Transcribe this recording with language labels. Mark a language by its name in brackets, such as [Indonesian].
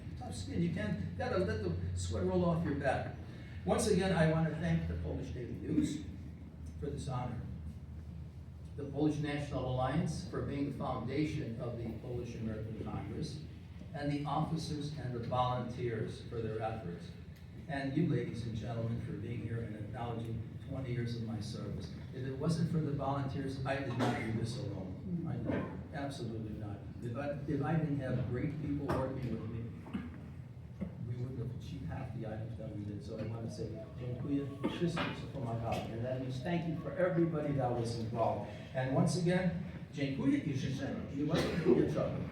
[English] Tough skin, you gotta let the sweat roll off your back. Once again, I want to thank the Polish Daily News for this honor, the Polish National Alliance for being the foundation of the Polish American Congress, and the officers and the volunteers for their efforts, and you, ladies and gentlemen, for being here and acknowledging 20 years of my service. If it wasn't for the volunteers, I did not do this alone. I know, absolutely not. If I didn't have great people working with me, we wouldn't have achieved half the items that we did. So I want to say, [Polish] dziękuję wszystkim, co pomagali. [English] And that means thank you for everybody that was involved. And once again, [Polish] dziękuję i życzę miłego wieczoru.